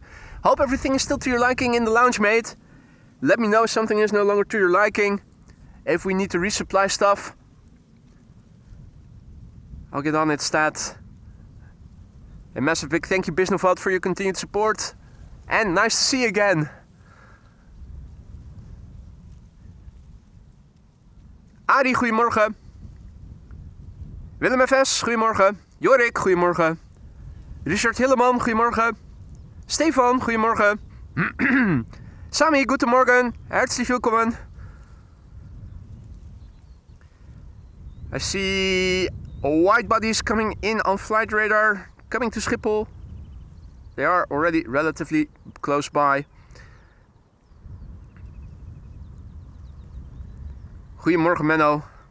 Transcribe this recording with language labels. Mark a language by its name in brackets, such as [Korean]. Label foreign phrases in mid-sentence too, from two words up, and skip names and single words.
[English] Hope everything is still to your liking in the lounge, mate. Let me know if something is no longer to your liking. If we need to resupply stuff, I'll get on it, stat. A massive big thank you, Bisnovat, for your continued support. And nice to see you again. [Dutch] Arie, goedemorgen. Willem FS, goedemorgen. Jorik, goedemorgen. Richard Hilleman, goedemorgen. Stefan, goedemorgen. Sami, goedemorgen. [German] Herzlich willkommen. [English] I see white bodies coming in on flight radar, coming to Schiphol. They are already relatively close by. [Dutch] Goedemorgen, Menno.